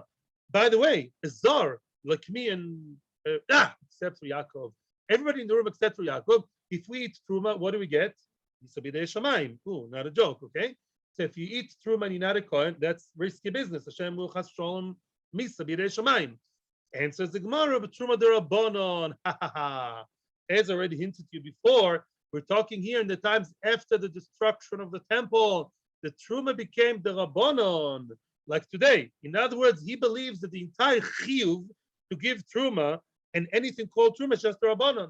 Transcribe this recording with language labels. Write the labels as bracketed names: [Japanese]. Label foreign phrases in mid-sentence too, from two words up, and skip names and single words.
[English] By the way, a Zar, like me and, except for Yaakov, everybody in the room except for Yaakov, if we eat Truma, what do we get? [Hebrew] מיתה בידי שמים. [English] Ooh, not a joke, okay? So if you eat Truma and you're not a Kohen, that's risky business. Hashem will [Hebrew] חס ושלום מיתה בידי שמים. [English] Answers the Gemara, but [Hebrew] תרומה דרבנן. [English] Ha ha ha. As already hinted to you before, we're talking here in the times after the destruction of the temple. The Truma became the Rabbanon, like today. In other words, he believes that the entire Chiyuv to give Truma and anything called Truma is just the Rabbanon.